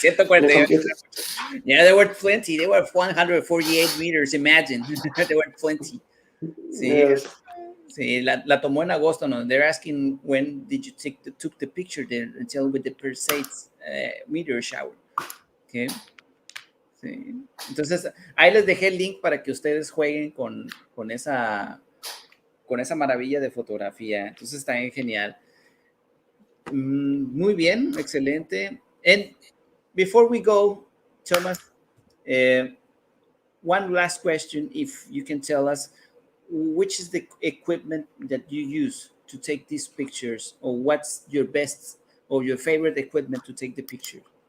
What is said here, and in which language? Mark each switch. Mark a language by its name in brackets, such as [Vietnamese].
[English] Yeah, there were plenty. There were 148 meters, imagine. There were plenty. Sí, yes. [Spanish] Sí, la tomó en agosto, no? [English] They're asking when did you took the picture there, until with the Perseids meteor shower. Okay. Sí. [Spanish] Entonces, ahí les dejé el link para que ustedes jueguen con esa maravilla de fotografía. Entonces, está bien genial. Muy bien, excelente. [English] And before we go, Thomas, one last question, if you can tell us, which is the equipment that you use to take these pictures, or what's your best or your favorite equipment to take the picture?